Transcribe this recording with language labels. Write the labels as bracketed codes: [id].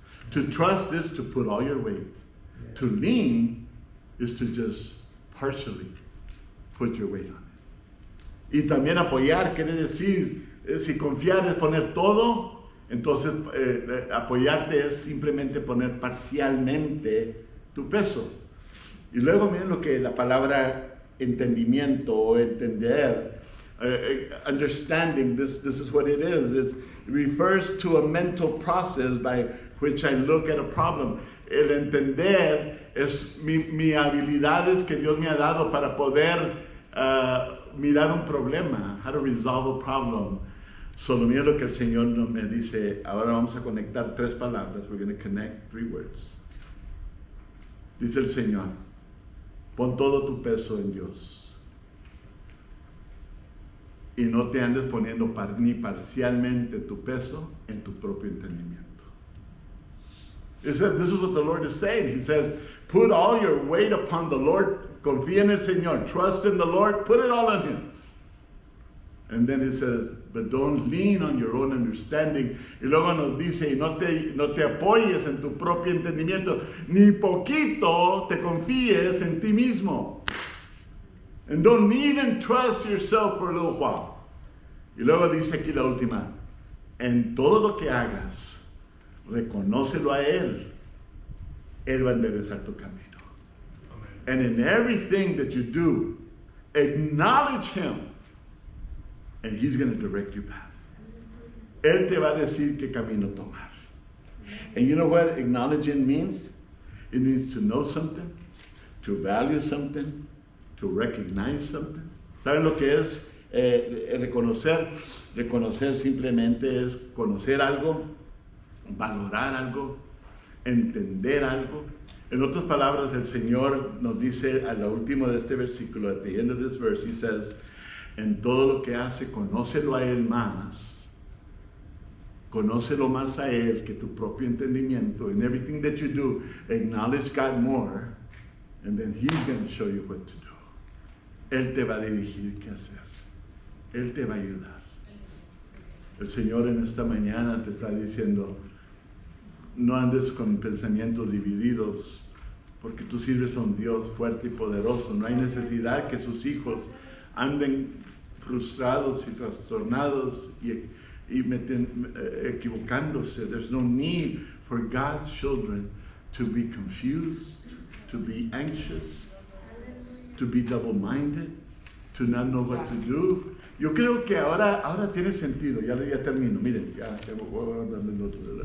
[en] To trust is to put all your weight. To lean is to just partially put your weight on it. [es] Y también apoyar quiere decir, si confiar es poner todo, entonces apoyarte es simplemente poner parcialmente tu peso. Y luego miren lo que la palabra entendimiento o entender, understanding, [en] this is what it is. It refers to a mental process by which I look at a problem. [es] El entender es mi habilidades que Dios me ha dado para poder mirar un problema, [en] how to resolve a problem. [es] Solo mira lo que el Señor me dice. Ahora vamos a conectar tres palabras. [en] We're going to connect three words. [es] Dice el Señor, pon todo tu peso en Dios. Y no te andes poniendo ni parcialmente tu peso en tu propio entendimiento. [en] This is what the Lord is saying. He says, put all your weight upon the Lord. [es] Confía en el Señor. [en] Trust in the Lord. Put it all on Him. And then He says, but don't lean on your own understanding. [es] Y luego nos dice, y no te apoyes en tu propio entendimiento. Ni poquito te confíes en ti mismo. [en] And don't even trust yourself for a little while. [es] Y luego dice aquí la última, en todo lo que hagas, reconócelo a Él. Él va a enderezar tu camino. [en] And in everything that you do, acknowledge Him, and He's going to direct your path. [es] Él te va a decir qué camino tomar. [en] And you know what acknowledging means? It means to know something, to value something, to recognize something. [es] ¿Saben lo que es reconocer? Reconocer simplemente es conocer algo, valorar algo, entender algo. En otras palabras, el Señor nos dice a lo último de este versículo, [en] at the end of this verse, [es] He says, en todo lo que hace, conócelo a Él más. Conócelo más a Él que tu propio entendimiento. [en] In everything that you do, acknowledge God more, and then He's going to show you what to do. [es] Él te va a dirigir qué hacer. Él te va a ayudar. El Señor en esta mañana te está diciendo, no andes con pensamientos divididos, porque tú sirves a un Dios fuerte y poderoso. No hay necesidad que sus hijos anden frustrados y trastornados y equivocándose. [en] There's no need for God's children to be confused, to be anxious, to be double-minded, to not know what to do. [es] Yo creo que ahora tiene sentido. Ya termino. Miren, ya voy a darle el otro.